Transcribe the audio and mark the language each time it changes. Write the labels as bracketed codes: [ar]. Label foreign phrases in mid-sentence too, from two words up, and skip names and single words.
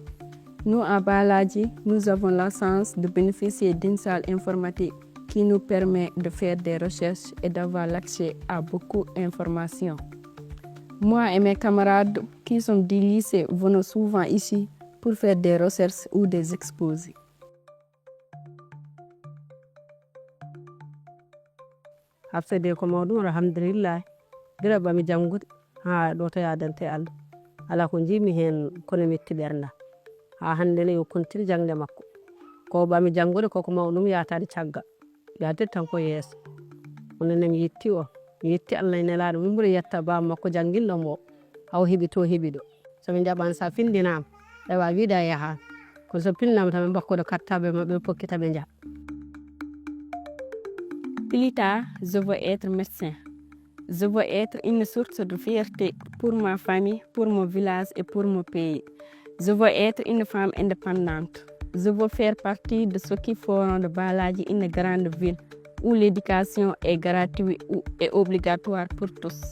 [fr] Nous, à Balaji, nous avons la chance de bénéficier d'une salle informatique qui nous permet de faire des recherches et d'avoir l'accès à beaucoup d'informations. Moi et mes camarades qui sont du lycée venons souvent ici pour faire des recherches ou des exposés. [ff] Hafsade ko mawɗum alhamdulillah dira bami janngude ha ɗo to yadante Allah ala ko jimi hen kono metti ɓernda ha hande ne yo kontiri jangde makko ko bami janngude koko mawɗum yatade caggal yadde tan ko yeeso onon mi yetti o mi yetti Allah e nelaɗo min ɓuuri yetta baba makko janguilɗomo o haw heeɓi to heeɓi ɗo somi jaɓani sa findinama ewa wiida yahani kono so pinnama tan ɓe bakkuɗo kartaɓe mabɓe pokkita ɓe jaaha. [fr] Plus tard, je veux être médecin. Je veux être une source de fierté pour ma famille, pour mon village et pour mon pays. Je veux être une femme indépendante. Je veux faire partie de ceux qui feront de Balaji une grande ville où l'éducation est gratuite et obligatoire pour tous.